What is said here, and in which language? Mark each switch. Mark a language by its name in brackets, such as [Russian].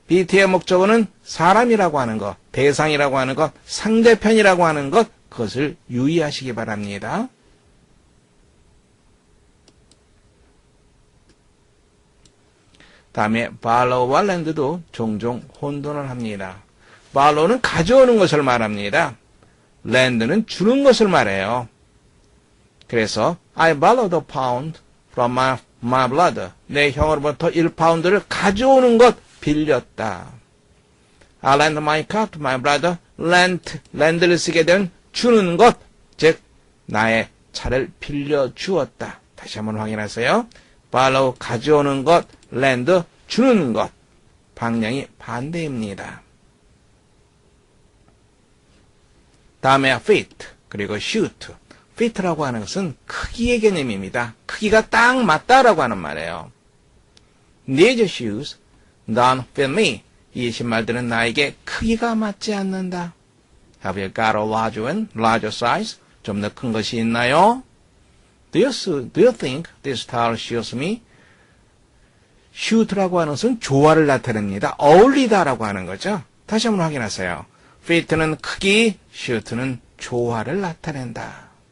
[Korean] BT의 목적어는 사람이라고 하는 것, 대상이라고 하는 것, 상대편이라고 하는 것, 그것을 유의하시기 바랍니다. 다음에 borrow와 lend도 종종 혼돈을 합니다. borrow는 가져오는 것을 말합니다. lend는 주는 것을 말해요. 그래서 [English] I borrowed a pound from my brother. [Korean] 내 형으로부터 1파운드를 가져오는 것, 빌렸다. [English] I lent my car to my brother. [Korean] lend를 쓰게 되면 주는 것, 즉 나의 차를 빌려주었다. 다시 한번 확인하세요. borrow 가져오는 것, lend 주는 것. 방향이 반대입니다. 다음에 fit 그리고 shoot. fit라고 하는 것은 크기의 개념입니다. 크기가 딱 맞다라고 하는 말이에요. [English] These shoes don't fit me. [Korean] 이 신발들은 나에게 크기가 맞지 않는다. [English] Have you got a larger size? [Korean] 좀 더 큰 것이 있나요? [English] Do you think this style suits me? [Korean] suit라고 하는 것은 조화를 나타냅니다. 어울리다라고 하는 거죠. 다시 한번 확인하세요. fit는 크기, suit는 조화를 나타낸다.